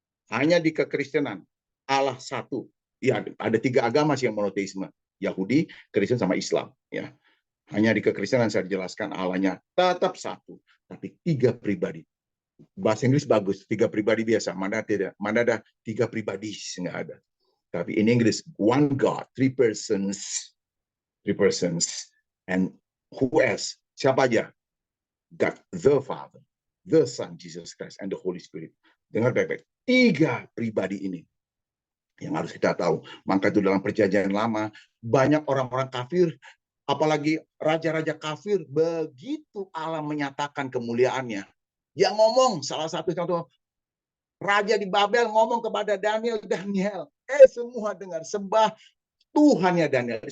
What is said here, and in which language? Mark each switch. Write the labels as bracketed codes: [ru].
[id] Hanya di kekristenan Allah satu. Ya, ada 3 agama sih yang monoteisme. Yahudi, Kristen sama Islam. Ya, hanya di kekristenan saya jelaskan Allahnya tetap satu, tapi 3 pribadi. Bahasa Inggris bagus, 3 pribadi biasa. Mana tidak? Mana ada 3 pribadi? Nggak ada. Tapi [en] in English, one God, 3 persons, 3 persons, and who else? [id] Siapa aja? [en] God, the Father, the Son, Jesus Christ, and the Holy Spirit. [id] Dengar baik-baik. 3 pribadi ini yang harus kita tahu. Maka itu dalam perjanjian lama, banyak orang-orang kafir, apalagi raja-raja kafir, begitu Allah menyatakan kemuliaannya. Yang ngomong, salah satu contoh, raja di Babel ngomong kepada Daniel, semua dengar, sembah Tuhannya Daniel.